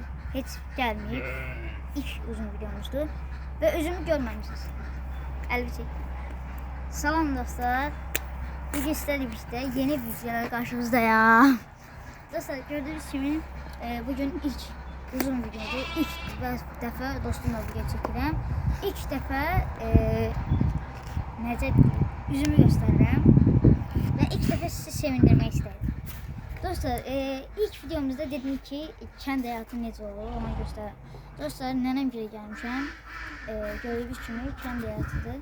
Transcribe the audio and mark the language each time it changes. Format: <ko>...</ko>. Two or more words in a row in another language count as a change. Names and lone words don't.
<az>Heç gelmir. İlk uzun videomuzdur. Ve özümü görməmisiniz. Əlbəttə. Salam dostlar.</az> <tr>Bugün sizlerle birlikte yeni bir videoda karşınızdayım. Dostlar, gördüğünüz gibi bugün ilk uzun videodur.</tr> <az>İlk dəfə dostumla video çəkirəm. İlk dəfə necə üzümü göstərirəm və ilk dəfə sizi sevindirmək istəyirəm. Dostlar, ilk videomuzda dedim ki, kənd həyatı necə olur, ona göstərəm. Dostlar, nənəm gilə gəlmişəm. Gördüyünüz kimi kənd həyatıdır.</az>